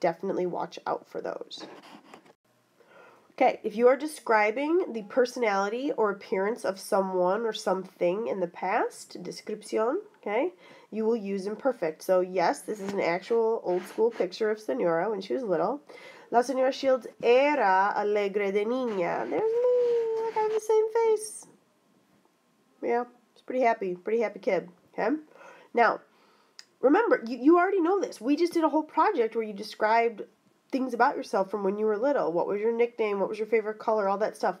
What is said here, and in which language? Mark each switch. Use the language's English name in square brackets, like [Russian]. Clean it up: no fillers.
[English] Definitely watch out for those. Okay, if you are describing the personality or appearance of someone or something in the past, descripción, okay, you will use imperfect. So yes, this is an actual old school picture of Señora when she was little. [Spanish] La Señora Shields era alegre de niña. [English] There's me, like I have the same face. Yeah, she's pretty happy kid, okay? Now, remember, you already know this. We just did a whole project where you described things about yourself from when you were little. What was your nickname? What was your favorite color? All that stuff.